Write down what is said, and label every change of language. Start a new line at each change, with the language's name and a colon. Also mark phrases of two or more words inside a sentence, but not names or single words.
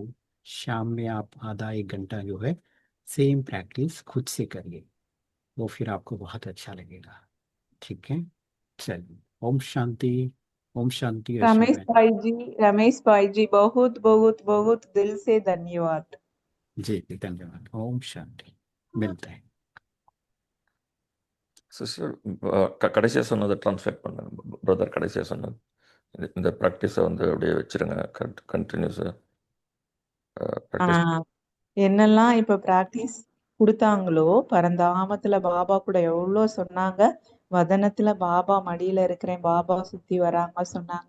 Hindi: शाम में आप आधा एक घंटा जो है सेम प्रैक्टिस खुद से करिए, वो फिर आपको बहुत अच्छा लगेगा। ठीक है। चलिए, ओम शांति। ओम शांति रश्मि रमेश बहन। भाई जी बहुत बहुत बहुत दिल से धन्यवाद। जी धन्यवाद। ओम शांति। मिलते हैं।
Tamil: சிஸ்டர் கடைசியாக சொன்னதை ட்ரான்ஸ்லேட் பண்ணுங்க பிரதர். கடைசியாக சொன்னது இந்த ப்ராக்டிஸை வந்து அப்படியே வச்சிருங்க,
English: continuously practice.
Tamil: ஆஹ் என்னெல்லாம் இப்ப பிராக்டிஸ் கொடுத்தாங்களோ, பரந்தாமத்துல பாபா கூட எவ்வளவு சொன்னாங்க, வதனத்துல பாபா மடியில இருக்கிறேன், பாபா சுத்தி வராங்க சொன்னாங்க.